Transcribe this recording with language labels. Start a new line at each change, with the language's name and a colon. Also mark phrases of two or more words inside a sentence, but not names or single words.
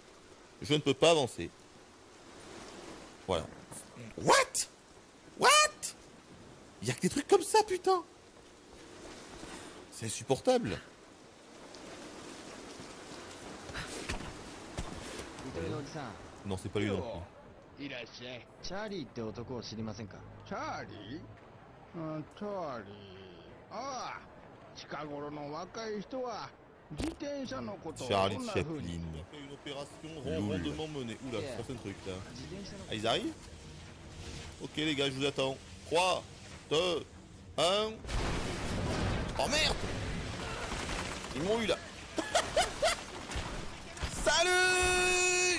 French: Je ne peux pas avancer. Voilà. What? Il y a que des trucs comme ça, putain. C'est insupportable. Non, c'est pas lui non plus.
Japanese: チャーリーって男を知りませんか？チャーリー？チャーリー。ああ、近頃の若い人は自転車のことを Charlie こんな風 Chaplin. に。
French: Une opération rondement menée. Oula, c'est pas un truc là. Ah, ils arrivent? Ok les gars, je vous attends. 3, 2, 1. Oh merde! Ils m'ont eu là. Salut!